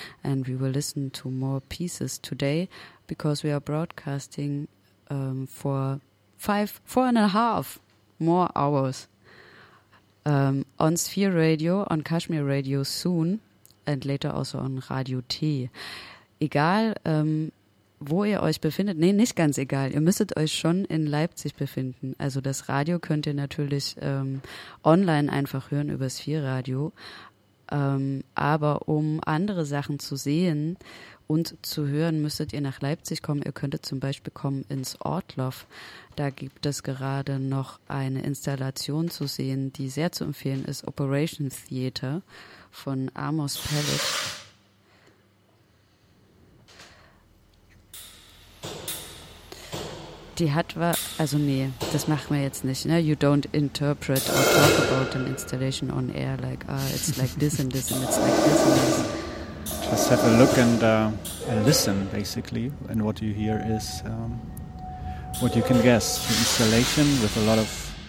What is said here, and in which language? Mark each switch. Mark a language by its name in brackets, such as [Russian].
[English] And we will listen to more pieces today because we are broadcasting for four and a half more hours on Sphere Radio, on Kashmir Radio soon, and later also on Radio T. [German] Egal, wo ihr euch befindet, nee, nicht ganz egal, ihr müsstet euch schon in Leipzig befinden. Also das Radio könnt ihr natürlich online einfach hören über Sphere Radio. Aber um andere Sachen zu sehen und zu hören, müsstet ihr nach Leipzig kommen. Ihr könntet zum Beispiel kommen ins Ortloff. Da gibt es gerade noch eine Installation zu sehen, die sehr zu empfehlen ist, Operation Theater von Amos Pellet. Die hat war, also nee, das machen wir jetzt nicht. Ne? [English] You don't interpret or talk about an installation on air like, ah, oh, it's like this and this and it's like this and this. Just have a look and listen, basically. And what you hear is what you can guess. The installation with a lot of...